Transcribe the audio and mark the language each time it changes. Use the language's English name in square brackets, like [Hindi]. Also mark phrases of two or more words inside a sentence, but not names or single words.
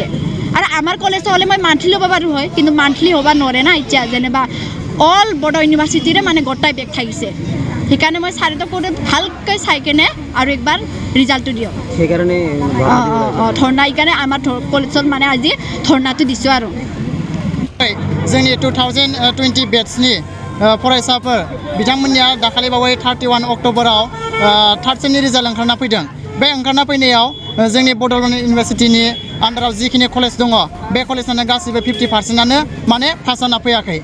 [Assamese] আৰু আমাৰ কলেজ হ'লে মই মান্থলি ল'ব পাৰোঁ হয়, কিন্তু মান্থলি হ'ব নোৱাৰে না। এতিয়া যেনিবা অল বড়ো ইউনিভাৰ্চিটিৰে মানে গোটাই বেগ থাকিছে। সেইকাৰণে মই ছাৰহঁতক ভালকৈ চাই কেনে আৰু একবাৰ ৰিজাল্টটো দিয়ক। সেইকাৰণে ধৰ্ণা, এইকাৰণে আমাৰ কলেজত মানে আজি ধৰ্ণাটো দিছোঁ। আৰু [Bodo] जोंनि 2020 बेट्सनि फरायसाफोर बिथांमोननिया दाखालि बावै 31 अक्ट'बराव थार्ड सेमनि रिजाल्ट ओंखारना फैदों। बे ओंखारना फैनायाव जोंनि बड'लेण्ड इउनिभार्सिटिनि आन्दाराव जिखिनि कलेज दङ बे कलेजआनो गासैबो 50%आनो माने पास जाना फैयाखै।